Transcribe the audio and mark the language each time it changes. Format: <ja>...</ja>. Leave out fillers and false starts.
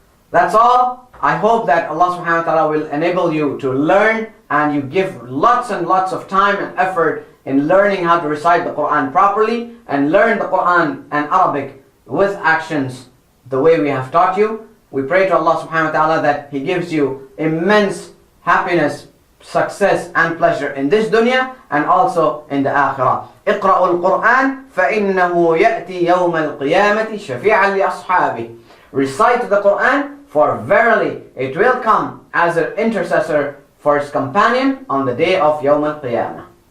<en>That's all. I hope that Allah subhanahu wa ta'ala will enable you to learn, and you give lots and lots of time and effort in learning how to recite the Quran properly, and learn the Quran and Arabic with actions the way we have taught you. We pray to Allah subhanahu wa ta'ala that He gives you immense happiness, success and pleasure in this dunya and also in the akhirah.</en> <ar>اقرأوا القرآن فإنه يأتي يوم القيامة شفيعا لأصحابه.</ar> <en>Recite the Quran, for verily it will come as an intercessor for its companion on the day of Yawm al-Qiyamah.</en>